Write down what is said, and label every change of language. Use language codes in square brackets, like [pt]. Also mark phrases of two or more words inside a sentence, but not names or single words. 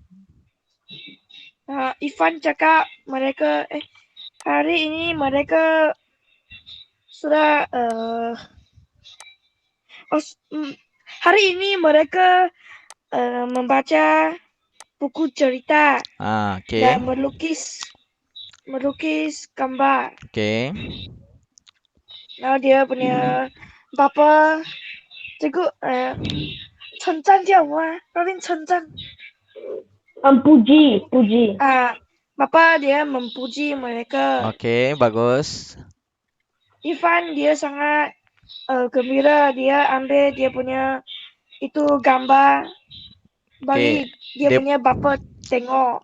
[ms] Irfan cakap mereka hari ini mereka sudah hari ini mereka membaca buku cerita Okey. dan melukis gambar. Okey. Nah dia punya bapa cikgu [zh] 称赞叫什么啊？ [ms] Robin 称赞。 Puji. Bapa dia memuji mereka. Okey, bagus. Irfan dia sangat gembira, dia ambil dia punya itu gambar bagi dia punya bapa tengok.